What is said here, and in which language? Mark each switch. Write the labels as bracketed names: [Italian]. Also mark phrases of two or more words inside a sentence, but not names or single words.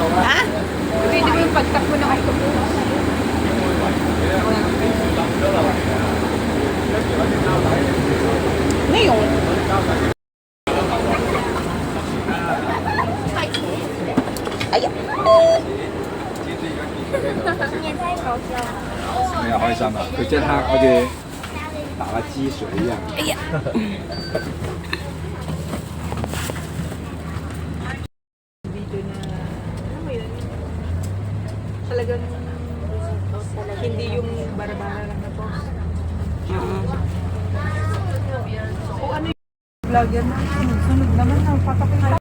[Filipino] Ha? Video mo yung pagtakbo ng octopus. Ano yun? Ayan. [Cantonese] 哎呀，開心啊！佢即刻好似打個支水一樣。 [Filipino] Video na, alam mo yun, talagang hindi yung bara-bara lang na post. O ano yung vlogger na, sunod naman na, patakin na.